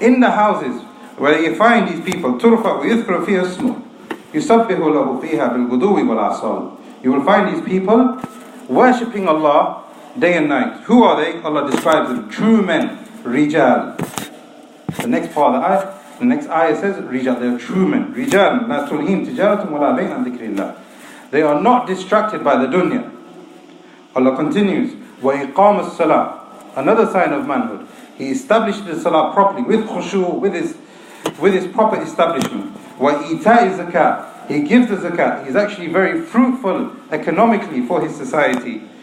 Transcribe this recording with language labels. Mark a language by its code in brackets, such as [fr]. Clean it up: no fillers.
[en] In the houses where you find these people, [ar] تُرْفَعُ وَيُذْكَرُ فِيهَا اسْمُهُ يُسَبِّحُ لَهُ فِيهَا بِالْغُدُوِّ وَالْآصَالِ. [en] You will find these people worshipping Allah day and night. Who are they? Allah describes them, true men, rijal. The next part of the ayah, the next ayah says, rijal, they are true men. [ar] Rijal, لَا تُلْهِيمْ تِجَارَةٌ وَلَا بَيْعٌ عَنْ ذِكْرِ اللَّهِ. [en] They are not distracted by the dunya. Allah continues, [ar] وَإِقَامَ الصَّلَاةِ. [en] Another sign of manhood. He established the salah properly, with khushu', with his proper establishment. [ar] وَإِيتَاءِ الزَّكَاةِ. [en] He gives the zakat. He's actually very fruitful economically for his society.